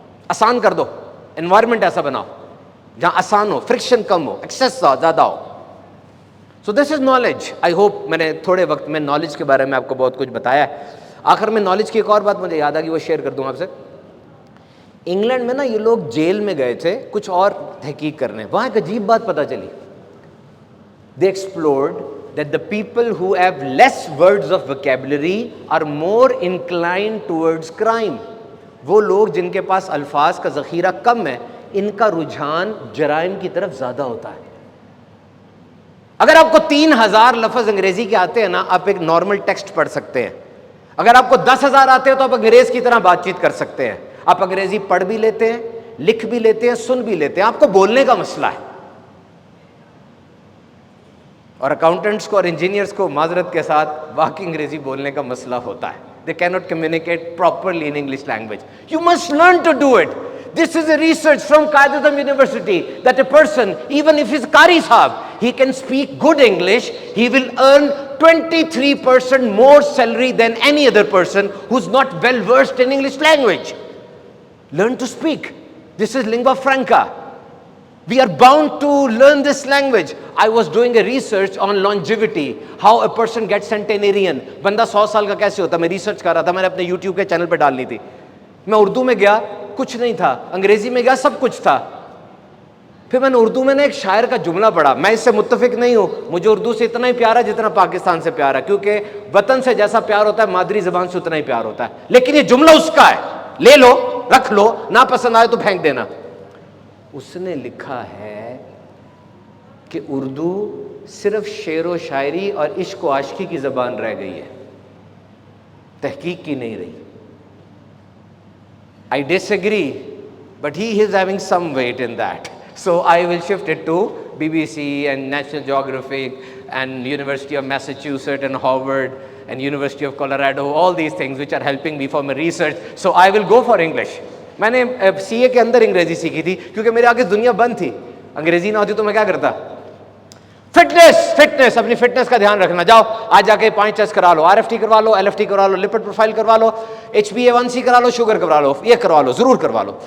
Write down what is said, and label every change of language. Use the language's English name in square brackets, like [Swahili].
[Urdu] آسان کر دو, انوائرمنٹ ایسا بناؤ جہاں آسان ہو, فرکشن کم ہو, ایکسیس زیادہ ہو. [English] So this is knowledge. [Urdu] آئی ہوپ میں نے تھوڑے وقت میں نالج کے بارے میں آپ کو بہت کچھ بتایا ہے. آخر میں نالج کی ایک اور بات مجھے یاد آ گئی, وہ شیئر کر دوں آپ سے. انگلینڈ میں نا یہ لوگ جیل میں گئے تھے کچھ اور تحقیق کرنے. وہاں ایک عجیب بات پتہ چلی. [English] They explored that the people who have less words of vocabulary are more inclined towards crime. [Urdu] وہ لوگ جن کے پاس الفاظ کا ذخیرہ کم ہے, ان کا رجحان جرائم کی طرف زیادہ ہوتا ہے. اگر آپ کو 3000 لفظ انگریزی کے آتے ہیں نا, آپ ایک نارمل ٹیکسٹ پڑھ سکتے ہیں. اگر آپ کو 10,000 آتے ہیں تو آپ انگریز کی طرح بات چیت کر سکتے ہیں. آپ انگریزی پڑھ بھی لیتے ہیں, لکھ بھی لیتے ہیں, سن بھی لیتے ہیں. آپ کو بولنے کا مسئلہ ہے. اور اکاؤنٹنٹس کو اور انجینئرس کو معذرت کے ساتھ واقعی انگریزی بولنے کا مسئلہ ہوتا ہے. [English] They cannot communicate properly in English language. You must learn to do it. This is a research from Qaid-e-Azam University that a person, even if he's Qari Sahab, he can speak good English, he will earn 23% more salary than any other person who's not well versed in English language. Learn to speak. This is lingua franca. We are bound to learn this language. I was doing a research on longevity, how a person gets centenarian. [Urdu] بندہ 100 سال کا کیسے ہوتا ہے, میں research کر رہا تھا, میں نے اپنے یوٹیوب کے چینل پہ ڈالنی تھی. میں اردو میں گیا, کچھ نہیں تھا. انگریزی میں گیا, سب کچھ تھا. پھر میں نے اردو میں نے ایک شاعر کا جملہ پڑھا. میں اس سے متفق نہیں ہوں, مجھے اردو سے اتنا ہی پیار ہے جتنا پاکستان سے پیار ہے, کیونکہ وطن سے جیسا پیار ہوتا ہے مادری زبان سے اتنا ہی پیار ہوتا ہے. لیکن یہ جملہ اس کا ہے, لے لو, رکھ لو, نہ پسند آئے تو پھینک دینا. اس نے لکھا ہے کہ اردو صرف شعر و شاعری اور عشق و عاشقی کی زبان رہ گئی ہے. تحقیق کی نہیں رہی. [English] I disagree, but he is having some weight in that. So I will shift it to BBC and National Geographic and University of Massachusetts and Harvard and University of Colorado, all these things which are helping me for my research. So I will go for English. [Urdu] میں نے CA کے اندر انگریزی سیکھی تھی کیونکہ میرے آگے دنیا بند تھی. انگریزی نہ ہوتی تو میں کیا کرتا؟ فٹنس اپنی فٹنس کا دھیان رکھنا. جاؤ آج جا کے 5 ٹیسٹ کرا لو, RFT کروا لو, LFT کروا لو, لپڈ پروفائل کروا لو, HbA1c کرا لو, شوگر کروا لو, یہ کروا لو, ضرور کروا لو.